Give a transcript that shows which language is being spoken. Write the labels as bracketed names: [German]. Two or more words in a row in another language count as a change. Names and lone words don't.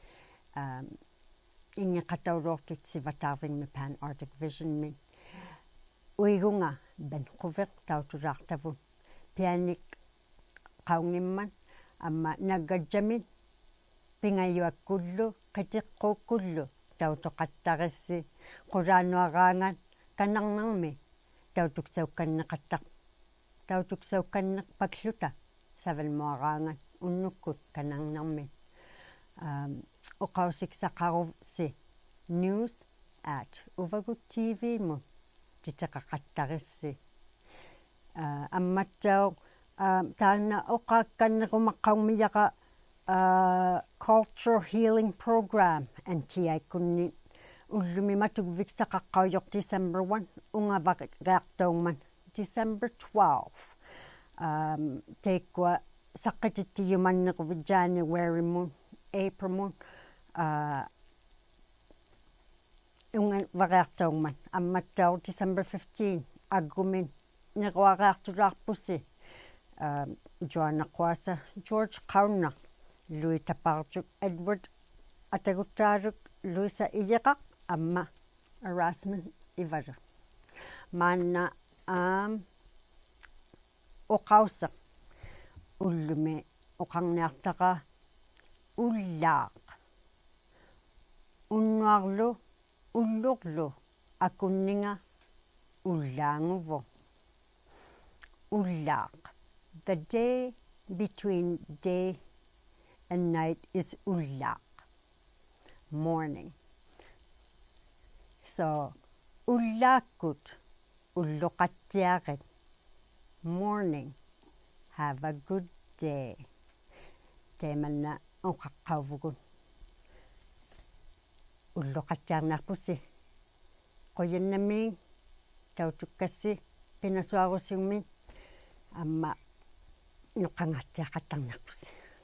[Inuktitut] ingeqatauluortut sivataarvingmi Pan Arctic Visionmin uigunga Vancouver tautulaartavun pianik qaungimman amma naggadjamin pingayuakkullu qitiqquukkullu tautoqattarissi qulaanuaraangat kanarnermi tautuksaukkanneqpakluta savalmuaraangat unnukkut kanarnermi oqausiksaqaruvsi news@Uvagut TV mu titeqaqattarissi ammattau taanna oqaakkannequmaqqaummiyaqa [English] culture healing program [Inuktitut] antiaikunni ullumi matukviksaqaqqaujoq December 1 ungavaqaartaungman December 12 teikua saqqitittiyumannequvit January mun April mun ungavaqaartaungman ammattau December 15 aggumin nequaqaartulaarpussi Joanna Quasa George Qaunaq Louis Taparjuk Edward Ataguttaaluk Luisa Iyerak amma Erasmus Ivaru maanna oqauseq ullumi oqarniartaqa ullaaq unnuarlu ullurlu akunninga ullaanguvo ullaaq [English] the day between day and night is [Inuktitut] ullaaq morning so ullaakkut ulluqattiaqit [English] morning have a good day [Inuktitut] teemanna oqaqqauvugun ulluqattiarnaarpussi qoyannamiin tautukkassi pinasuarusiummin amma nuqqangaattiaqattarnaarpussi